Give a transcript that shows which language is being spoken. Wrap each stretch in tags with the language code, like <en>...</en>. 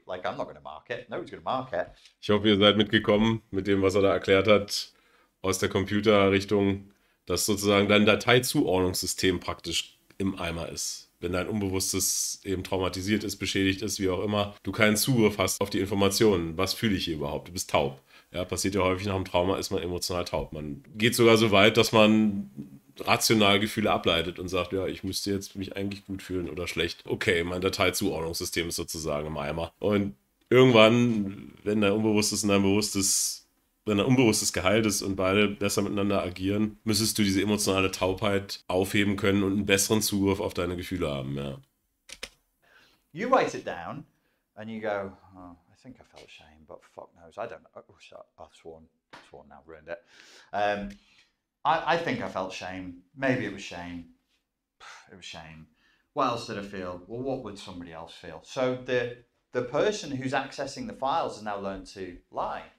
<en>Like, I'm not going to mark it. Nobody's going to mark it.</en> <de>Ich hoffe, ihr seid mitgekommen mit dem, was er da erklärt hat aus der Computerrichtung, dass sozusagen dein Dateizuordnungssystem praktisch im Eimer ist. Wenn dein Unbewusstes eben traumatisiert ist, beschädigt ist, wie auch immer, du keinen Zugriff hast auf die Informationen. Was fühle ich hier überhaupt? Du bist taub. Ja, passiert ja häufig nach einem Trauma, ist man emotional taub. Man geht sogar so weit, dass man rational Gefühle ableitet und sagt, ja, ich müsste jetzt mich eigentlich gut fühlen oder schlecht. Okay, mein Dateizuordnungssystem ist sozusagen im Eimer. Und irgendwann, wenn dein Unbewusstes und dein Bewusstes, wenn dein Unbewusstes geheilt ist und beide besser miteinander agieren, müsstest du diese emotionale Taubheit aufheben können und einen besseren Zugriff auf deine Gefühle haben, ja.</de> <en>You write it down and you go, oh, I think I felt shame, but fuck knows, I don't know. Oh, I've sworn now, ruined it. I think I felt shame. Maybe it was shame. It was shame. What else did I feel? Well, what would somebody else feel? So the person who's accessing the files has now learned to lie.</en>